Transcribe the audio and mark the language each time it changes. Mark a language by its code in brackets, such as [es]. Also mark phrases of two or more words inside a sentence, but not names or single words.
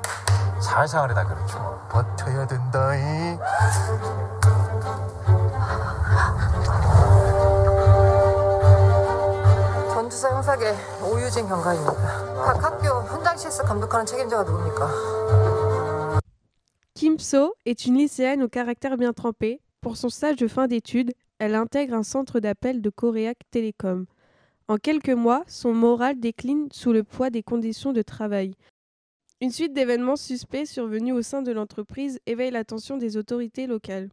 [ko] 사회생활이 다 그렇죠. 버텨야 된다잉. 전주사 형사계 오유진 경감입니다. 각 학교 현장 실습 감독하는 책임자가 누굽니까? [fr] Kim So est une lycéenne au caractère bien trempé. Pour son stage de fin d'études, elle intègre un centre d'appel de Koreac Telecom. En quelques mois, son moral décline sous le poids des conditions de travail. Une suite d'événements suspects survenus au sein de l'entreprise éveille l'attention des autorités locales.